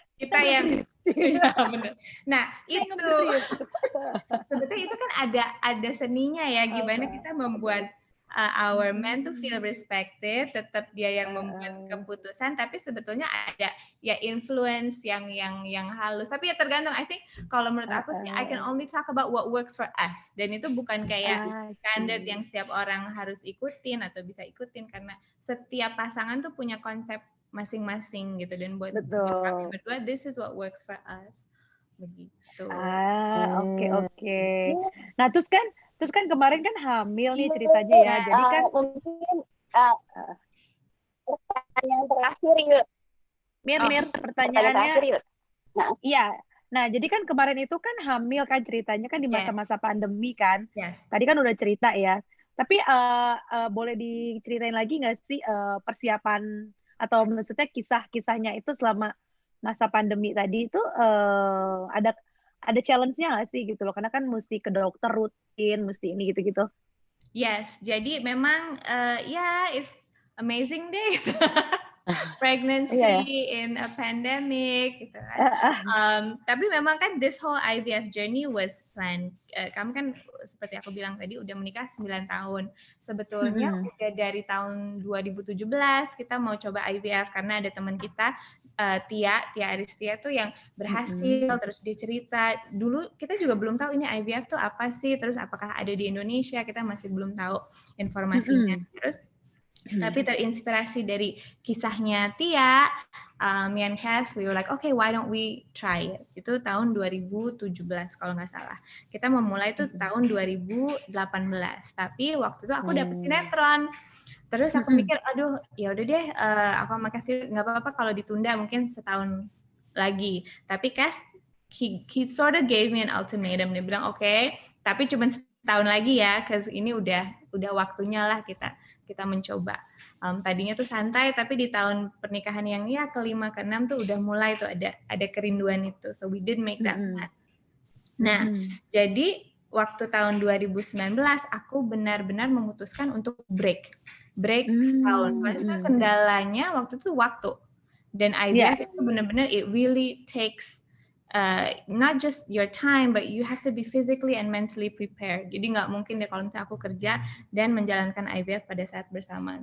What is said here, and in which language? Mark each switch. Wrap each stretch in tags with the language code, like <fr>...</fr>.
<id>kita yang benar. Nah itu sebetulnya itu kan ada seninya ya, gimana kita membuat</id> <en>our man to feel respected,</en> <id>tetap dia yang membuat keputusan, tapi sebetulnya ada ya influence yang halus. Tapi ya tergantung.</id> <en>I think</en> <id>kalau menurut aku sih,</id> <en>I can only talk about what works for us.</en> <id>Dan itu bukan kayak standard yang setiap orang harus ikutin atau bisa ikutin, karena setiap pasangan tuh punya konsep masing-masing gitu, dan buat kami berdua</id> <en>this is what works for us</en> <id>begitu. Oke. Nah terus kan kemarin kan hamil nih ceritanya ya, jadi kan mungkin pertanyaan terakhir yuk. Mir pertanyaannya yuk. Iya. Nah, jadi kan kemarin itu kan hamil kan ceritanya kan di masa-masa pandemi kan. Tadi kan udah cerita ya. Tapi boleh diceritain lagi nggak sih persiapan atau maksudnya kisah-kisahnya itu selama masa pandemi tadi itu ada challenge-nya nggak sih gitu loh? Karena kan mesti ke dokter rutin, mesti ini gitu-gitu. Yes, jadi memang</id> <en>it's amazing</en> <id>deh.</id> <en>Pregnancy in a pandemic</en> <id>gitu kan. Tapi memang kan</id> <en>this whole IVF journey was planned.</en> <id>Kami kan seperti aku bilang tadi udah menikah 9 tahun. Sebetulnya udah dari tahun 2017 kita mau coba IVF karena ada teman kita Tia Aristia tuh yang berhasil, terus dia cerita. Dulu kita juga belum tahu ini IVF tuh apa sih, terus apakah ada di Indonesia, kita masih belum tahu informasinya. Terus tapi terinspirasi dari kisahnya Tia,</id> <en>me and Cass, we were like, okay, why don't we try it?</en> <id>Itu tahun 2017 kalau nggak salah. Kita memulai itu tahun 2018. Tapi waktu itu aku dapet sinetron. Terus aku mikir, aduh, ya udah deh, aku makasih nggak apa-apa kalau ditunda mungkin setahun lagi.</id> <en>Tapi Cass, he sort of gave me an ultimatum.</en> <id>Dia bilang, okay, tapi cuma setahun lagi ya, cause ini udah waktunya lah kita mencoba. Tadinya tuh santai, tapi di tahun pernikahan yang ke-5 ke-6 tuh udah mulai tuh ada kerinduan itu.</id> <en>So we did make that plan.</en> <id>Nah, jadi waktu tahun 2019 aku benar-benar memutuskan untuk break setahun. Soalnya kendalanya waktu itu waktu. Dan IVF itu benar-benar</id> <en>it really takes not just your time, but you have to be physically and mentally prepared.</en> <id>Jadi nggak mungkin deh kalau misalnya aku kerja dan menjalankan IVF pada saat bersamaan.</id>